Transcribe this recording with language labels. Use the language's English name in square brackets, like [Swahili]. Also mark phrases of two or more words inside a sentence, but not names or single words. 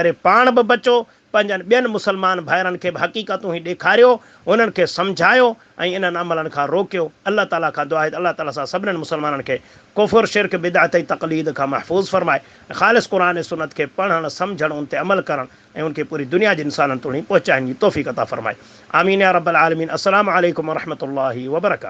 [Sindhi] तंहिं करे पाण बि बचो, पंहिंजनि ॿियनि मुस्लमान भाइरनि खे बि हक़ीक़तूं ई ॾेखारियो, उन्हनि खे सम्झायो ऐं इन्हनि अमलनि खां रोकियो। अलाह ताला खां दुआ आहे अलाह ताला सां सभिनीनि मुस्लमाननि खे कुफ़ुर शिरक बिदअत ऐं तक़लीद खां महफ़ूज़ फ़रमाए, ख़ालिस क़ुरान ऐं सुन्नत खे पढ़णु सम्झणु उन ते अमल करणु ऐं उनखे पूरी दुनिया जे इंसाननि ताईं पहुचाइण जी तौफ़ीक़ अता फ़रमाए। [Arabic] آمين يا رب العالمين. السلام عليكم ورحمة الله وبركاته.